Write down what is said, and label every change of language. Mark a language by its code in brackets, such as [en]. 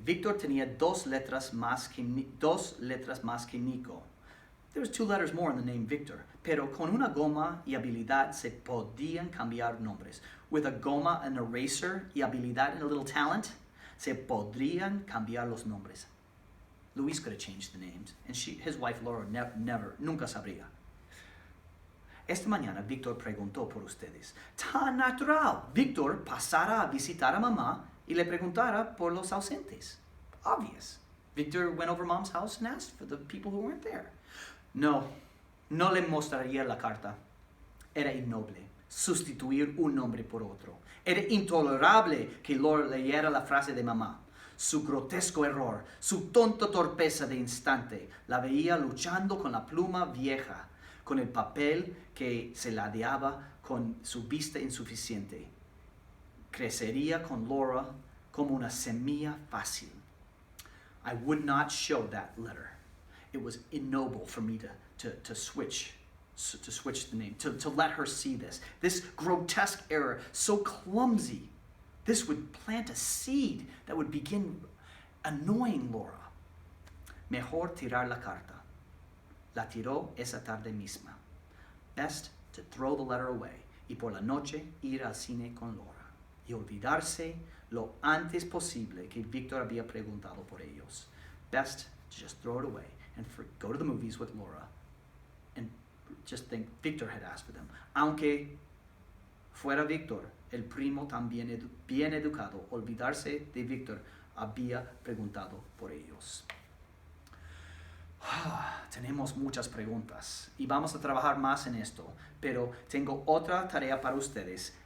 [es] Víctor tenía 2 letras más que Nico. [en] There was 2 letters more in the name Victor, [es] pero con una goma y habilidad se podían cambiar nombres. [en] With a goma, an eraser, [es] y habilidad [en] and a little talent, [es] se podrían cambiar los nombres. [en] Luis could have changed the names, and his wife Laura [es] nunca sabría. Esta mañana Víctor preguntó por ustedes. Tan natural. Víctor pasara a visitar a mamá y le preguntara por los ausentes. [en] Obvious. Victor went over mom's house and asked for the people who weren't there. [es] No le mostraría la carta. Era innoble sustituir un nombre por otro. Era intolerable que Laura leyera la frase de mamá. Su grotesco error, su tonta torpeza de instante, la veía luchando con la pluma vieja, con el papel que se ladeaba con su vista insuficiente. Crecería con Laura como una semilla fácil. [en] I would not show that letter. It was ignoble for me to switch the name, to let her see this. This grotesque error, so clumsy. This would plant a seed that would begin annoying Laura. [es] Mejor tirar la carta. La tiró esa tarde misma. [en] Best to throw the letter away [es] y por la noche ir al cine con Laura. y olvidarse lo antes posible que Victor había preguntado por ellos. [en] Best to just throw it away and go to the movies with Laura and just think Victor had asked for them. [es] Aunque fuera Victor, el primo también bien educado, olvidarse de Victor había preguntado por ellos. Tenemos muchas preguntas y vamos a trabajar más en esto, pero tengo otra tarea para ustedes.